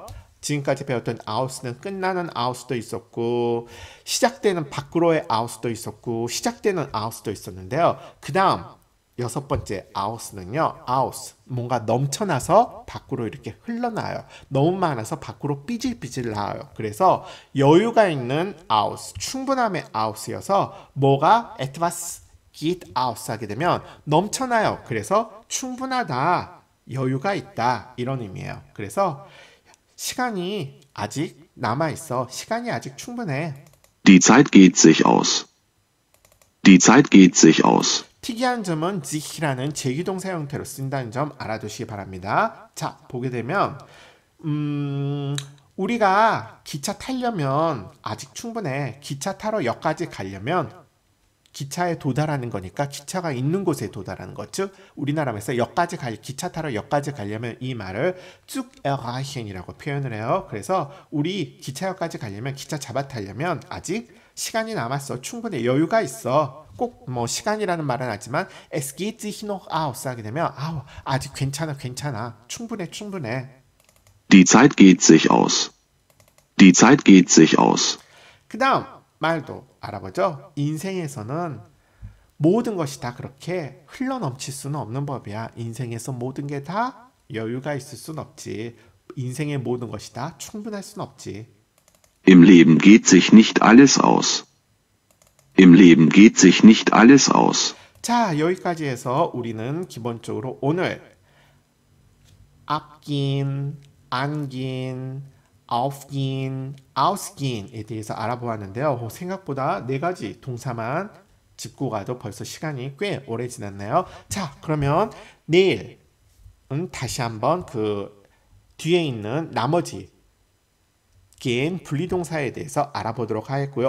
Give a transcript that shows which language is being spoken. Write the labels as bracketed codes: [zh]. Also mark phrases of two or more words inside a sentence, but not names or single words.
[ko] 지금까지 배웠던 aus는 끝나는 aus도 있었고 시작되는 밖으로의 aus도 있었고 시작되는 aus도 있었는데요. 그 다음 여섯 번째 aus는요. aus 뭔가 넘쳐나서 밖으로 이렇게 흘러나와요. 너무 많아서 밖으로 삐질삐질 나와요. 그래서 여유가 있는 aus, 충분함의 aus여서 뭐가 [de] etwas geht aus [ko] 하게 되면 넘쳐나요. 그래서 충분하다, 여유가 있다 이런 의미예요. 그래서 시간이 아직 남아있어. 시간이 아직 충분해. [de] Die Zeit geht sich aus. Die Zeit geht sich aus. [ko] 특이한 점은 sich라는 제기동사 형태로 쓴다는 점 알아두시기 바랍니다. 자, 보게 되면 우리가 기차 타려면 아직 충분해. 기차 타러 역까지 가려면 기차에 도달하는 거니까 기차가 있는 곳에 도달하는 것. 즉 우리나라에서 기차 타러 역까지 가려면 이 말을 쭉 erreichen이라고 표현을 해요. 그래서 우리 기차역까지 가려면 기차 잡아 타려면 아직 시간이 남았어. 충분히 여유가 있어. 꼭 뭐 시간이라는 말은 하지만 [de] es geht sich noch aus [ko] 하게 되면 아직 괜찮아. 충분해. [de] Die Zeit geht sich aus. Die Zeit geht sich aus. [ko] 그 다음 말도 알아보죠. 인생에서는 모든 것이 다 그렇게 흘러넘칠 수는 없는 법이야. 인생에서 모든 게 다 여유가 있을 수는 없지. 인생의 모든 것이 다 충분할 수는 없지. [de] Im Leben geht sich nicht alles aus. Im Leben geht sich nicht alles aus. [ko] 자, 여기까지 해서 우리는 기본적으로 오늘 [de] abgehen, angehen, aufgehen, [ko] ausgehen에 대해서 알아보았는데요. 생각보다 4가지 동사만 짚고 가도 벌써 시간이 꽤 오래 지났네요. 자, 그러면 내일은 다시 한번 그 뒤에 있는 나머지 gehen 분리동사에 대해서 알아보도록 하겠고요.